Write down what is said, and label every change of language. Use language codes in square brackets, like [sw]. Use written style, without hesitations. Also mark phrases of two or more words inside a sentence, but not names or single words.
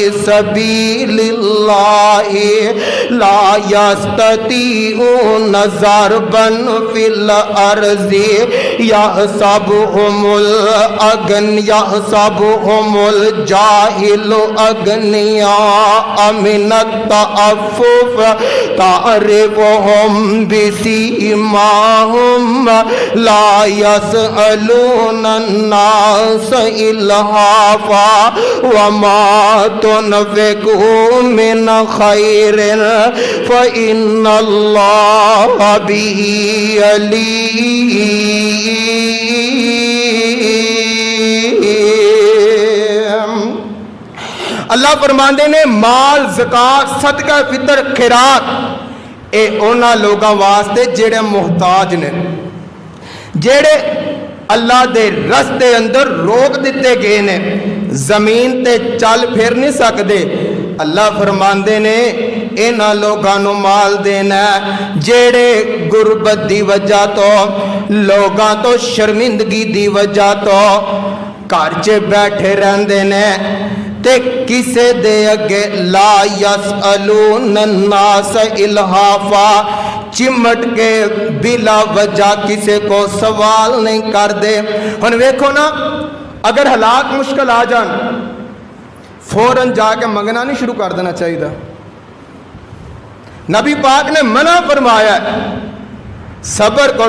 [ar] سبيل الله لا يستطيعون ضربا في الأرض يحسبهم الجاهل أغنياء من التعفف تعرفهم بسيماهم لا يسألون الناس إلحافا وما تنفقوا من خير فإن الله به عليم. [pa] اللہ فرماندے نے مال زکات صدقہ فطر خیرات اے انہاں لوگاں واسطے جیہڑے محتاج نے، جیہڑے اللہ دے رستے اندر روک دتے گئے نے، زمین تے چل پھر نہیں سکتے. اللہ فرماندے نے انہاں لوگاں نوں مال دینا جیہڑے غربت دی وجہ توں، لوگاں توں شرمندگی دی وجہ توں گھر چ بیٹھے رہندے نے تے کسے دے اگے [ar] لا يسألون الناس إلحافا, [ur] چمٹ کے بلا وجہ کسے کو سوال نہیں کرتے. [pa] ہن ویکھو نا، اگر حالات مشکل آ جان فوراً جا کے منگنا نہیں شروع کر دینا چاہیے. نبی پاک نے منع فرمایا صبر کرو.